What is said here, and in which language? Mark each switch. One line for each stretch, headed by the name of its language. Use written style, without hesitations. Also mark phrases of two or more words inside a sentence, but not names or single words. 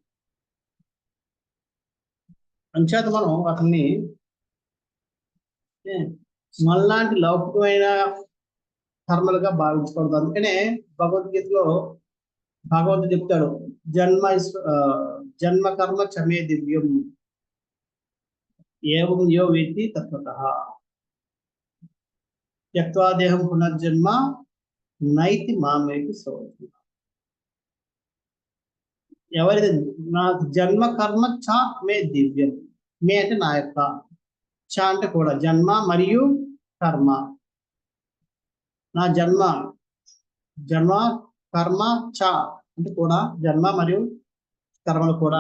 Telugu: అంచేత మనం వాటిని మనలాంటి లౌకికమైన కర్మలుగా భావించకూడదు. అందుకనే భగవద్గీతలో భగవంతుడు చెప్తాడు,
Sanskrit: जन्म कर्म चमे दिव्यं एवं यो वेत्ति तत्वतः. त्यक्त्वा देहं पुनर्जन्म नैति मामेति सोर्जुन.
Telugu: ఎవరిది నాకు
Sanskrit: जन्म कर्म च मे दिव्यं.
Telugu: మే అంటే నా యొక్క, చ అంటే కూడా జన్మ మరియు కర్మ. నా జన్మ కర్మ చ అంటే కూడా జన్మ మరియు కర్మలు కూడా.